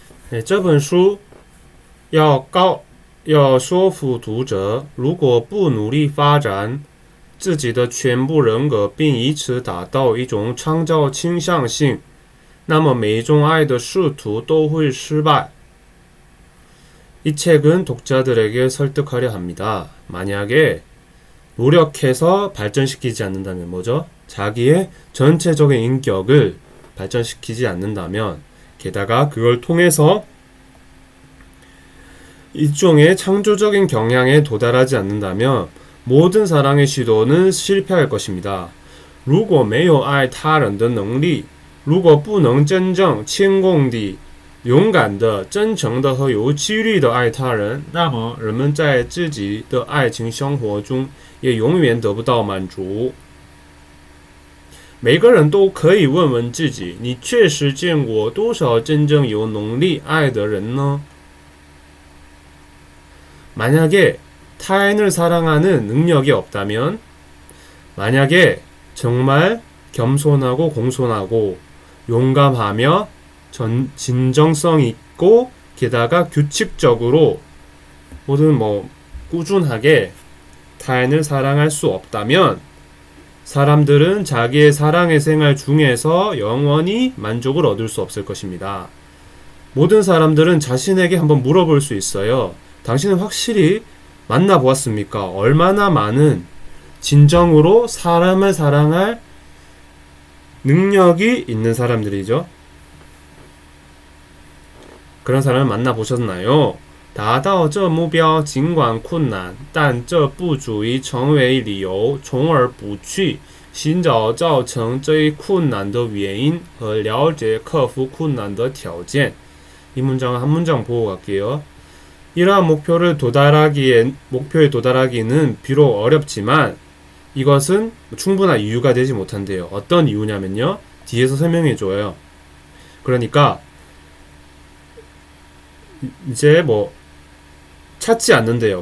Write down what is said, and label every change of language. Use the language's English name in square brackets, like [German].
[Korean] 네, [Chinese] 这本书要说服读者，如果不努力发展自己的全部人格，并以此达到一种创造倾向性，那么每一种爱的试图都会失败. [Korean] 이 책은 독자들에게 설득하려 합니다. 만약에 노력해서 발전시키지 않는다면 뭐죠? 자기의 전체적인 인격을 발전시키지 않는다면 게다가 그걸 통해서 일종의 창조적인 경향에 도달하지 않는다면 모든 사랑의 시도는 실패할 것입니다. [Chinese] 如果没有爱他人的能力，如果不能真正谦恭地、勇敢的、真诚的和有纪律的爱他人，那么人们在自己的爱情生活中也永远得不到满足。每个人都可以问问自己，你确实见过多少真正有能力爱的人呢？ [Korean] 만약에 타인을 사랑하는 능력이 없다면, 만약에 정말 겸손하고 공손하고 용감하며 진정성 있고 게다가 규칙적으로 모든 꾸준하게 타인을 사랑할 수 없다면 사람들은 자기의 사랑의 생활 중에서 영원히 만족을 얻을 수 없을 것입니다. 모든 사람들은 자신에게 한번 물어볼 수 있어요. 당신은 확실히 만나보았습니까? 얼마나 많은 진정으로 사람을 사랑할 능력이 있는 사람들이죠. 그런 사람을 만나보셨나요? [Chinese] 达到这目标尽管困难，但这不足以成为理由，从而不去寻找造成这一困难的原因和了解克服困难的条件. [Korean] 이 문장은 한 문장 보고 갈게요. 이러한 목표에 도달하기는 비록 어렵지만 이것은 충분한 이유가 되지 못한대요. 어떤 이유냐면요. 뒤에서 설명해줘요. 그러니까 이제 찾지 않는데요.